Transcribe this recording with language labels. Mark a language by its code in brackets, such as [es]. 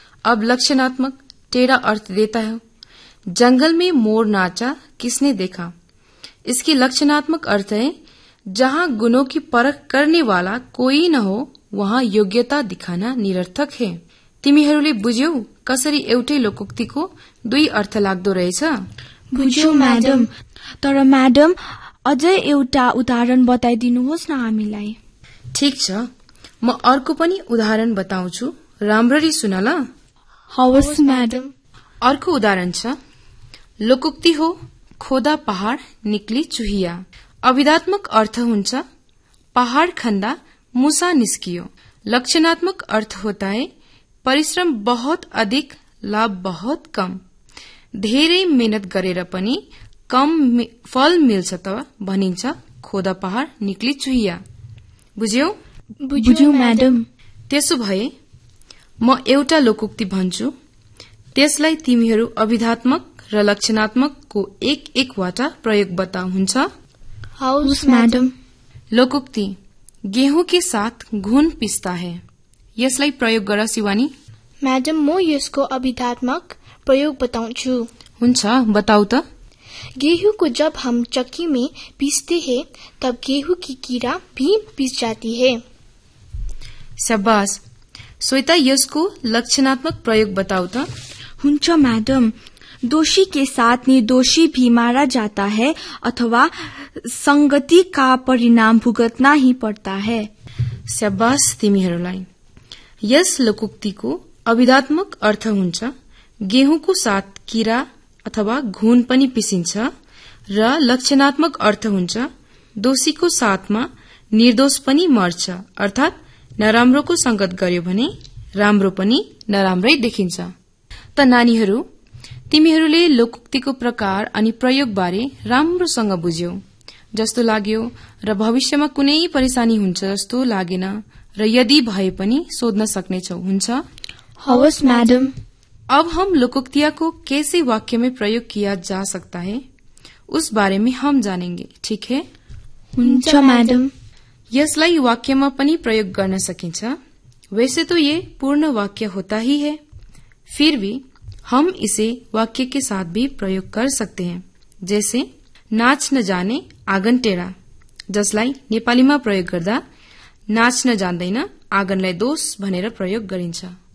[hi] अब लक्षणात्मक टेढ़ा अर्थ देता है, जंगलमै मोर नाचा किसने देखा, इसकी लक्षणात्मक अर्थ है जहां गुणों की परख करने वाला कोई न हो वहां योग्यता दिखाना निरर्थक है। [ne] तिमीहरूले बुझ्यौ कसरी एउटै लोकोक्तिको दुई अर्थ लाग्दो रहेछ? बुझ्यौ म्याडम, तर म्याडम अझै एउटा उदाहरण बताइदिनुहोस् न हामीलाई। ठिक छ, म अर्को पनि उदाहरण बताउँछु, राम्ररी सुन ल। हवस् म्याडम। अर्को उदाहरण छ, लोकोक्ति हो [hi] खोदा पहाड निकली चुहिया, [ne] अविधात्मक अर्थ हुन्छ पहाड खन्दा मुसा निस्कियो, लक्षणात्मक अर्थ [hi] होता है परिश्रम बहुत अधिक लाभ बहुत कम, [ne] धेरै मेहनत गरेर पनि कम फल मिल्छ त भनिन्छ खोदा पहाड निकली चुहिया। बुझ्यौ? बुझ्यौ म्याडम। त्यसो भए म एउटा लोकोक्ति भन्छु, त्यसलाई तिमीहरू अविधात्मक र लक्षणात्मकको एक एक वटा प्रयोग बता हुन्छ? House madam. लोकोक्ति [hi] गेहूं के साथ घुन पिस्ता है, [ne] यसलाई प्रयोग गर शिवानी। म्याडम म यसको अविधात्मक प्रयोग बताउँछु। हुन्छ बताऊ त। [hi] गेहूं को जब हम चक्की में पीसते हैं तब गेहूं की कीड़ा भी पीस जाती है। [ne] शाबाश श्वेता, यसको लक्षणात्मक प्रयोग बताऊ त। हुन्छ म्याडम, [hi] दोषी के साथ निर्दोषी भी मारा जाता है अथवा संगति का परिणाम भुगतना ही पड़ता है। [ne] शाबाश तिमीहरूलाई। यस लोकोक्ति को अविधात्मक अर्थ हुन्छ गेहूं को साथ कीरा अथवा घुन पनि पिसिन्छ, र लक्षणात्मक अर्थ हुन्छ दोषी को साथमा निर्दोष पनि मर्छ, अर्थात नराम्रो को संगत गर्यो भने राम्रो पनि नराम्रै देखिन्छ। त नानीहरू, तिमीहरूले लोकोक्तिको प्रकार अनि प्रयोग बारे राम्रोसँग बुझ्यौ जस्तो लाग्यो, र भविष्यमा कुनै परेशानी हुन्छ जस्तो लागेन, र यदि भए पनि सोध्न सक्नेछौ, हुन्छ? हवस् म्याडम। [hi] अब हम लोकोक्तियाको कैसे वाक्यमै प्रयोग किया जा सकता है उस बारे में हम जानेंगे, ठीक है? [ne] हुन्छ म्याडम। यसलाई वाक्यमा पनि प्रयोग गर्न सकिन्छ, [hi] वैसे तो ये पूर्ण वाक्य होता ही है, फिर भी हम इसे वाक्य के साथ भी प्रयोग कर सकते हैं, जैसे नाच न जाने आँगन टेढ़ा, [ne] जसलाई नेपालीमा प्रयोग गर्दा नाच न जान्दैन आँगनलाई दोष भनेर प्रयोग गरिन्छ।